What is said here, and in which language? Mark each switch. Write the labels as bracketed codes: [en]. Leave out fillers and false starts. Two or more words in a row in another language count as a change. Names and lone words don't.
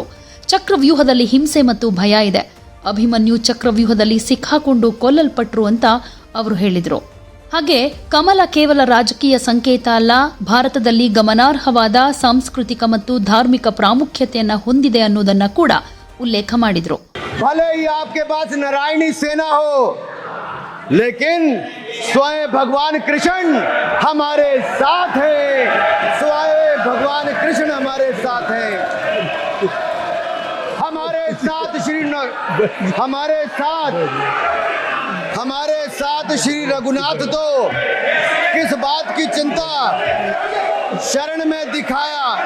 [kn] ಚಕ್ರವ್ಯೂಹದಲ್ಲಿ ಹಿಂಸೆ ಮತ್ತು ಭಯ ಇದೆ. ಅಭಿಮನ್ಯು ಚಕ್ರವ್ಯೂಹದಲ್ಲಿ ಸಿಕ್ಕಾಕೊಂಡು ಕೊಲ್ಲಲ್ಪಟ್ರು ಅಂತ ಅವರು ಹೇಳಿದ್ರು. ಹಾಗೆ ಕಮಲ ಕೇವಲ ರಾಜಕೀಯ ಸಂಕೇತ ಅಲ್ಲ, ಭಾರತದಲ್ಲಿ ಗಮನಾರ್ಹವಾದ ಸಾಂಸ್ಕೃತಿಕ ಮತ್ತು ಧಾರ್ಮಿಕ ಪ್ರಾಮುಖ್ಯತೆಯನ್ನ ಹೊಂದಿದೆ ಅನ್ನೋದನ್ನ ಕೂಡ ಉಲ್ಲೇಖ ಮಾಡಿದ್ರು. [hi] भले ही आपके पास नारायणी सेना हो, लेकिन स्वयं भगवान कृष्ण हमारे साथ है, स्वयं भगवान कृष्ण हमारे साथ है। हमारे साथ श्री रघुनाथ तो किस बात की चिंता शरण में दिखाया।